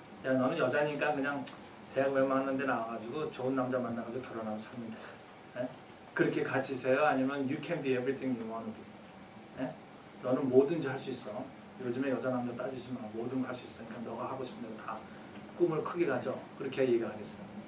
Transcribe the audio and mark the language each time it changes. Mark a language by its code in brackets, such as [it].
[ko] 야 너는 여자니까 그냥 대학 웬만한 데 나와가지고 좋은 남자 만나가지고 결혼하면 사면 돼. 네? 그렇게 가르치세요? 아니면 [en] you can be everything you want to be. [ko] 네? 너는 뭐든지 할 수 있어. 요즘에 여자 남자 따지지 마. 뭐든 할 수 있으니까 너가 하고 싶은 대로 다 꿈을 크게 가져. 그렇게 얘기를 하겠어요.